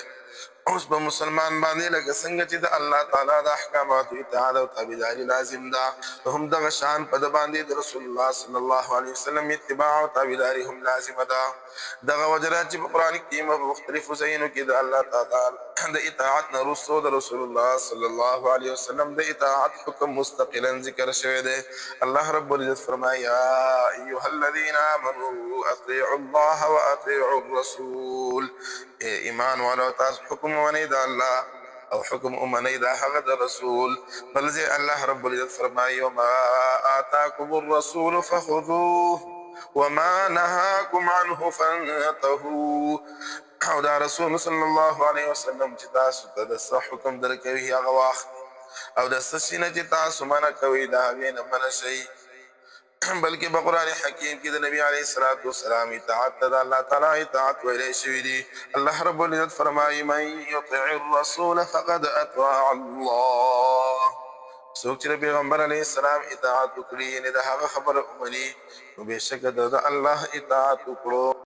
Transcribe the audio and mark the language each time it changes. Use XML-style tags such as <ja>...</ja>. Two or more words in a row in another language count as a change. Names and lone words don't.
<ps>اوس په مسلمان باندې لکه څنګه چې د الله تعالی د احکاماتو اطاعت او تابعداري لازم ده، هم دغه شان په د باندې د رسول الله</ps> <ar>صلی الله علیه وسلم</ar> <ps>اتباع او تابعداري هم لازمه ده. دغه وجره چې په قرآن کریم په مختلفو ځایونو کې د الله تعالی د اطاعت نه وروسته د رسول الله</ps> <ar>صلی الله علیه وسلم</ar> <ps>د اطاعت حکم مستقلا ذکر شوی دی. الله رب العزت فرمایي</ps> <ar>یا ایها الذین آمنوا اطیعوا الله واطیعوا الرسول.</ar> <ps>ایمان والو تاسو حکم ومنئ د الله او حکم ومنئ د هغه د رسول. بل ځای الله رب العزت فرمایي</ps> <ar>وما آتاکم الرسول فخذوه وما نهاكم عنه فانتهوا.</ar> <ps>او دا رسول</ps> <ar>صلی الله علیه وسلم</ar> <ps>چې تاسو ته د څه حکم درکوي هغه واخلئ، او د څه شي نه چې تاسو منع کوئ د هغې نه منع شئ. بلکې په قرآن حکیم کې د نبی</ps> <ar>علیه الصلاۃ والسلام</ar> <ps>اطاعت ته د الله تعالی اطاعت ویلی شوي دي. الله رب العزت فرمایي</ps> <ar>من یطع الرسول فقد اطاع الله.</ar> <ps>څوک چې د پیغمبر</ps> <ar>علیه السلام</ar> <ps>اطاعت وکړي، یعنې د هغه خبره ومني، نو بېشکه د الله اطاعت وکړو.</ps>